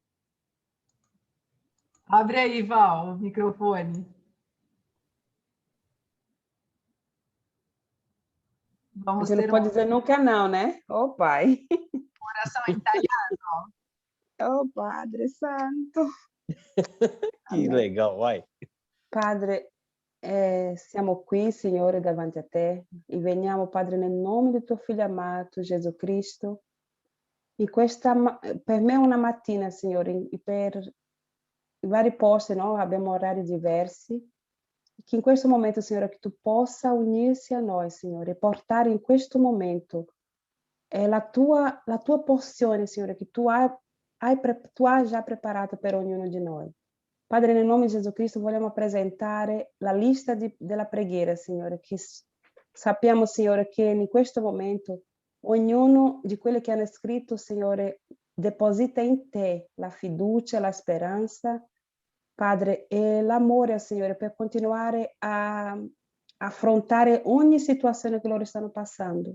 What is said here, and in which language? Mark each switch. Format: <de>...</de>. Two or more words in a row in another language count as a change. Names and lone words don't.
<pt>Abre aí, Val, o microfone. Vamos Você não pode dizer nunca não, né? Ô, Pai. Oração em italiano. Ô, Padre Santo. Que legal, vai.</pt> <it>Padre, siamo qui, Signore, davanti a te e veniamo, Padre, nel nome di tuo Figlio amato, Gesù Cristo. E questa, per me è una mattina, Signore, per i vari posti, no? Abbiamo orari diversi.</it> <pt>Que em</pt> <it>questo momento, Signore,</it> <pt>que tu possa unir-se a nós,</pt> <it>Signore, e portare in questo momento la tua porzione, Signore, che tu hai già preparato per ognuno di noi. Padre, nel nome di Gesù Cristo vogliamo presentare la lista della preghiera, Signore, che sappiamo, Signore, che in questo momento ognuno di quelli che hanno scritto, Signore, deposita in te la fiducia, la speranza, Padre, e l'amore, Signore, per continuare a affrontare ogni situazione che loro stanno passando.</it>